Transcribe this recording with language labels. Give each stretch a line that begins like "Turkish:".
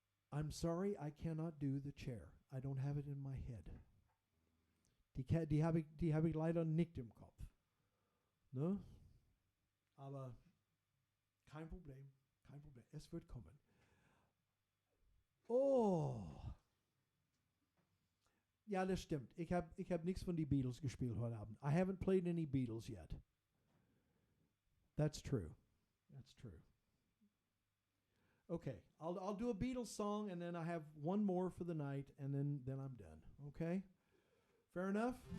English: I'm sorry, I cannot do the chair. I don't have it in my head.
German: Die habe ich leider nicht im Kopf. Ne? Aber kein Problem, kein Problem. Es wird kommen. Oh. Ja, das stimmt. Ich hab nichts von die Beatles gespielt heute Abend.
English: I haven't played any Beatles yet. That's true. That's true. Okay, I'll do a Beatles song, and then I have one more for the night, and then I'm done. Okay? Fair enough?